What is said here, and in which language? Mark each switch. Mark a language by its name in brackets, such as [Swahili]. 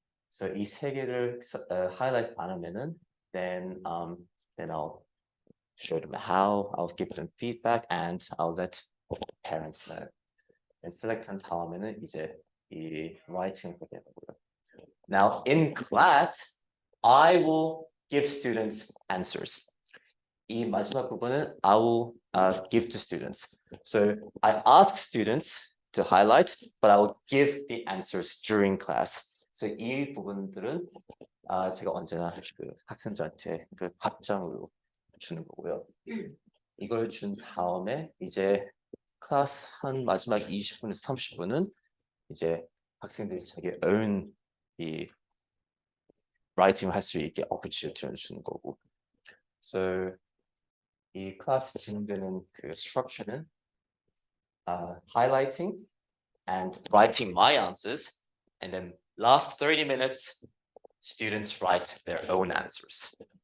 [English] So [Korean] 이 세 개를 highlight 안 하면은 [English] then I'll show them how, I'll give them feedback, and I'll let parents know. [Korean] And select한 다음에는 이제 이 writing 보게 되고요. [English] Now in class, I will give students answers. [Korean] 이 마지막 부분은 [English] I will give to students. So I ask students to highlight, but I will give the answers during class. [Korean] So 이 부분들은 제가 언제나 그 학생들한테 그 답장으로 주는 거고요. 이걸 준 다음에 이제 클래스 한 마지막 20분에서 30분은 이제 학생들이 자기 own 이 라이팅을 할 수 있게 opportunity를 주는 거고. [English] So [Korean] 이 클래스 진행되는 그 [English] structure는 highlighting and writing my answers, and then last 30 minutes students write their own answers.